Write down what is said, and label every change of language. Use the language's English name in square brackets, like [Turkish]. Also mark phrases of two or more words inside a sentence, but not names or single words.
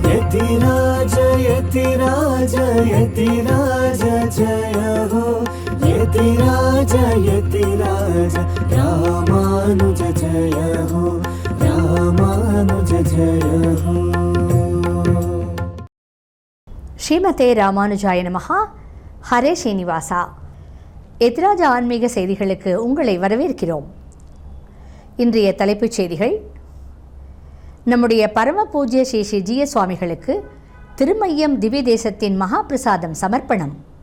[Hindi] यतिराज यतिराज यतिराज जय हो यतिराज यतिराज रामानुज जय हो रामानुज जय हो. [Sanskrit] श्रीमते रामानुजाय नमः. [Tamil] ஹரே ஸ்ரீனிவாசா. எதிராஜ ஆன்மீக செய்திகளுக்கு உங்களை வரவேற்கிறோம். இன்றைய தலைப்புச் செய்திகள்: நம்முடைய பரம பூஜ்ய ஸ்ரீ ஸ்ரீ ஜி எஸ் சுவாமிகளுக்கு திருமையம் திவ்ய தேசத்தின் மகா பிரசாதம் சமர்ப்பணம்.